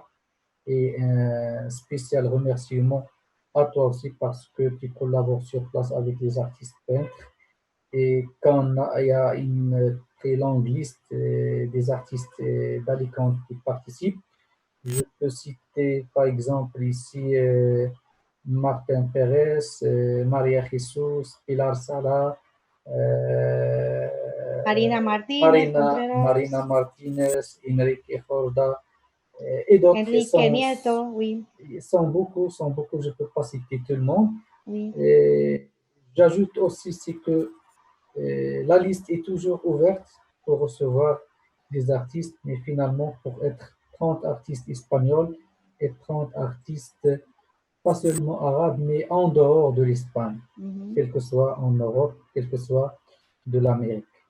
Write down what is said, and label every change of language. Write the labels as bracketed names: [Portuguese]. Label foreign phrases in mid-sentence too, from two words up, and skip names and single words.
[French] Et un spécial remerciement à toi aussi parce que tu collabores sur place avec les artistes peintres. Et quand il y a une très longue liste des artistes d'Alicante qui participent, je peux citer par exemple ici Martin Pérez, Maria Jesus, Pilar Sala, euh, Marina Martínez, Marina Contreras, Martinez, Enrique Horda et d'autres. Enrique Nieto, oui, Sont beaucoup, je ne peux pas citer tout le monde. oui. Et j'ajoute aussi c'est que la liste est toujours ouverte pour recevoir des artistes, mais finalement, pour être 30 artistes espagnols et 30 artistes, pas seulement arabes, mais en dehors de l'Espagne, quel que soit en Europe, quel que soit de l'Amérique.